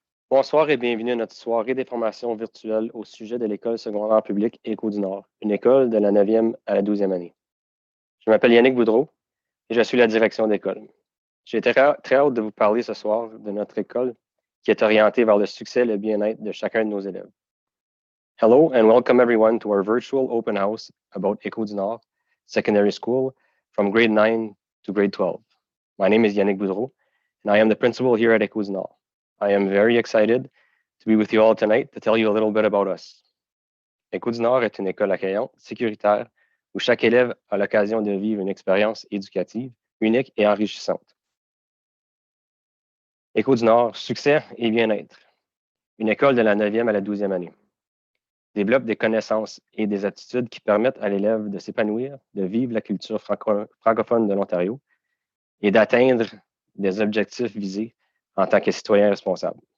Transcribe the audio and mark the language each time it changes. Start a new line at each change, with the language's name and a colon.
French: Bonsoir et bienvenue à notre soirée d'information virtuelle au sujet de l'École secondaire publique Éco du Nord, une école de la 9e à la 12e année. Je m'appelle Yannick Boudreau et je suis la direction d'école. J'ai très hâte de vous parler ce soir de notre école qui est orientée vers le succès et le bien-être de chacun de nos élèves.
English: Hello and welcome everyone to our virtual open house about École du Nord Secondary School from grade 9 to grade 12. My name is Yannick Boudreau and I am the principal here at École du Nord. I am very excited to be with you all tonight to tell you a little bit about us.
French: École du Nord est une école accueillante, sécuritaire, où chaque élève a l'occasion de vivre une expérience éducative unique et enrichissante. École du Nord, succès et bien-être. Une école de la 9e à la 12e année. Développe des connaissances et des aptitudes qui permettent à l'élève de s'épanouir, de vivre la culture francophone de l'Ontario et d'atteindre des objectifs visés en tant que citoyen responsable.